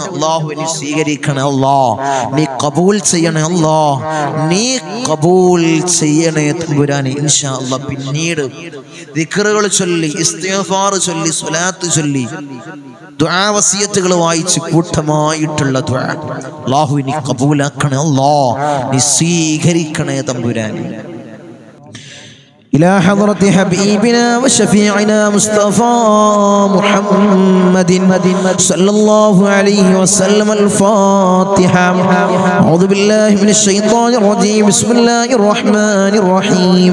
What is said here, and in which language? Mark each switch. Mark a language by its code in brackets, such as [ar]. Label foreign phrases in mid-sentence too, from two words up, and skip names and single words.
[ml] അല്ലാഹു നീ സ്വീകരിക്കണേ അല്ലാഹ്, നീ കബൂൽ ചെയ്യണേ അല്ലാഹ്, നീ കബൂൽ ചെയ്യണേ തമ്പുരാനെ [ar] إن شاء الله. [ml] പിന്നീട് ദിക്റുകൾ ചൊല്ലി, ഇസ്തിഗ്ഫാർ ചൊല്ലി, സ്വലാത്ത് ചൊല്ലി, ദുആ വസിയത്തുകൾ വായിച്ച് കൂട്ടമായിട്ടുള്ള ദുആ അല്ലാഹു നീ കബൂലാക്കണേ അല്ലാഹ്, നീ സ്വീകരിക്കണേ തമ്പുരാനെ. [ar] إلى حضرة حبيبنا وشفيعنا مصطفى محمد صلى الله عليه وسلم. الفاتحة. أعوذ بالله من الشيطان الرجيم. بسم الله الرحمن الرحيم.